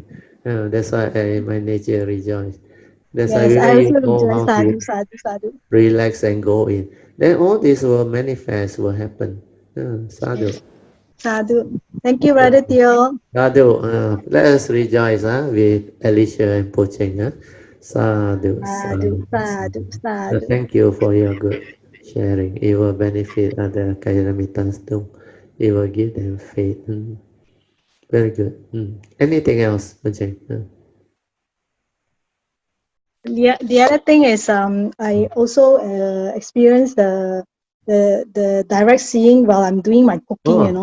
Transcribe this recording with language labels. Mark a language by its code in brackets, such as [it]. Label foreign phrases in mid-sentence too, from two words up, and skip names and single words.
[en] That's why my nature rejoice. That's why Yes, where I you also know enjoy how to [pi] sadhu, sadhu, sadhu. [en] relax and go in, then all this will manifest, will happen. Sadhu. Sadhu. Thank you, Brother Theo. Sadhu. Let us rejoice with Alicia and Pocheng. Sadhu. Sadhu, Sadhu. sadhu, Sadhu. sadhu. Thank you for your good sharing. It will benefit other Kayamitans too. It will give them faith. Very good. Anything else, Pocheng? The other thing is I also experience the direct seeing while I'm doing my cooking, you